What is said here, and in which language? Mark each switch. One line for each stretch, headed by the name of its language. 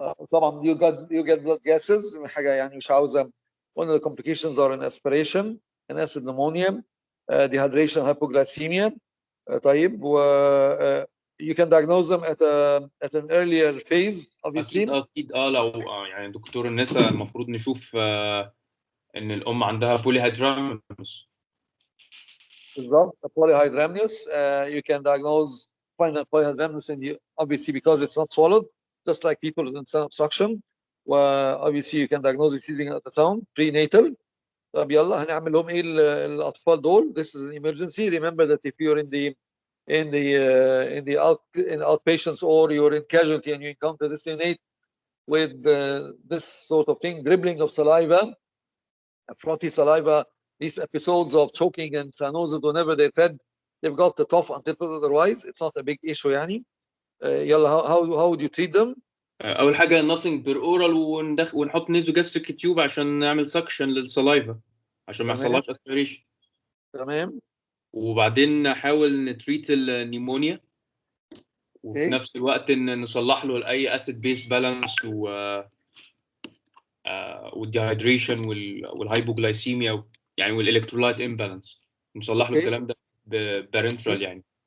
Arabic: طبعا
English: you get blood gases،
Arabic: حاجه يعني مش عاوزه.
English: One of the complications are an aspiration, an acid pneumonia, dehydration, hypoglycemia.
Arabic: طيب و
English: you can diagnose them at an earlier phase obviously.
Arabic: اكيد لو يعني دكتور النساء المفروض نشوف ان الام عندها polyhydramnios. بالظبط. polyhydramnios.
English: You can find a polyhydramnios obviously because it's not swallowed, just like people with intestinal obstruction. obviously you can diagnose it using ultrasound prenatal.
Arabic: طب يلا هنعمل لهم ايه الاطفال دول؟
English: This is an emergency. Remember that if you're in outpatients or you're in casualty and you encounter this neonate with this sort of thing, dribbling of saliva, frothy saliva, these episodes of choking and cyanosis whenever they're fed, they've got the tough until otherwise. It's not a big issue يعني. يلا how would you treat them?
Arabic: اول حاجه nothing per oral ونحط نيزو جاستريك تيوب عشان نعمل سكشن للسلايفا عشان ما يحصلهاش اسبيريشن. تمام. وبعدين نحاول نتريت النيمونيا، وفي نفس الوقت ان نصلح له اي اسيد بيس بالانس والديهايدريشن والهايبوجلايسيميا يعني والالكترولايت امبالانس، نصلح له الكلام ده بارنترال يعني.